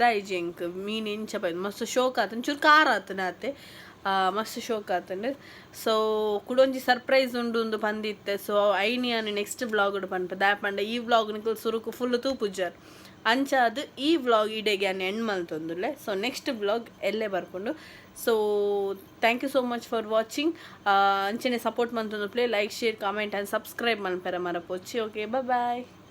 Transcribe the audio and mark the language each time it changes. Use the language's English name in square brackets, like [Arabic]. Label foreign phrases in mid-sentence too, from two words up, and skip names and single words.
[Tulu] ಐಜಿ ಎಂಕ್ ಮೀನು ಇಂಚ ಬೈದು ಮಸ್ತ್ ಶೋಕ್ ಆತನ್ ಚೂರು ಖಾರ ಆತನ ಆತೆ ಮಸ್ತ್ ಶೋಕ್ ಆತಂಡು ಸೊ ಕುಡೊಂಜಿ ಸರ್ಪ್ರೈಸ್ ಉಂಡು ಒಂದು ಪಂದಿತ್ತೆ ಸೊ ಐನಿಯಾನು [English] next vlog [Tulu] ಪನ್ಪ ದಾಪಂಡ ಈ ಬ್ಲಾಗ್ ನಿಕಲ್ ಸುರುಕು ಫುಲ್ ತೂಪುಜ್ಜಾರ್ ಅಂಚ ಅದು ಈ ವ್ಲಾಗ್ ಇಡೆಗೆ ಅನ್ನ ಎಂಡ್ ಮಲ್ತೊಂದುಲ್ಲೆ ಸೊ [English] next vlog [Tulu] ಎಲ್ಲೇ ಬರ್ಕೊಂಡು ಸೊ [English] thank you so much for watching [Tulu] ಅಂಚನೆ ಸಪೋರ್ಟ್ ಮಂತೊಂದು [English] play like share comment and subscribe [Tulu] ಮಲ್ಪೆರ ಮರಪೊಚ್ಚಿ [English] okay bye